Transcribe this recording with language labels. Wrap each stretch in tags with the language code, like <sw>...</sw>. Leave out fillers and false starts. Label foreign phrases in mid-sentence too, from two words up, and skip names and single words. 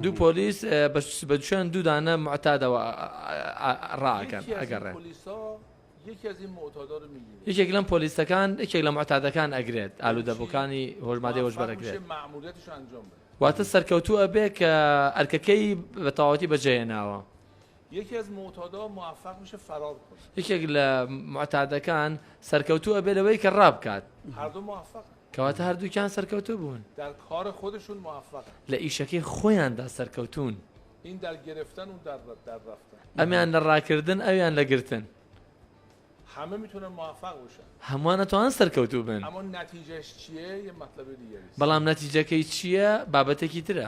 <ckb>دوو پۆلیس بەدوشیان دوو دانە معتادەوە ڕاکەن</ckb> <fa>یکی از این</fa> <ckb>ئەگەڕێن</ckb> <fa>پلیسا یکی از این معتادا رو میگیره</fa> <ckb>یەکێک لەم پۆلیسەکان یەکێک لە معتادەکان ئەگرێت ئالوودەبووەکانی هۆژمادەی هۆشبەر ئەگرێت</ckb> <fa>مأموریتش رو انجام بده</fa> <ckb>واتە سەرکەوتوو ئەبێ کە ئەرکەکەی بە تەواوەتی بەجێهێناوە</ckb> <fa>یکی از معتادا موفق میشه فرار کنه</fa> <ckb>یەکێک لە معتادەکان سەرکەوتوو ئەبێ لەوەی کە ڕابکات</ckb> <fa>هر دو موفق</fa> <ckb>کەواتە هەردووکیان سەرکەوتوو بوون</ckb> <fa>در کار خودشون موفق</fa> <ckb>لە ئیشەکەی خۆیاندا سەرکەوتون</ckb> <fa>این در گرفتن اون در رفتن</fa> <ckb>ئەمیان لە ڕاکردن ئەویان لە گرتن</ckb> <fa>همه میتونن موفق باشن</fa> <ckb>هەمووان ئەتوان سەرکەوتوو بن</ckb> <fa>اما نتیجهش چیه یه مطلب دیگه است</fa> <ckb>بەڵام نەتیجەکەی چییە بابەتێکی ترە</ckb>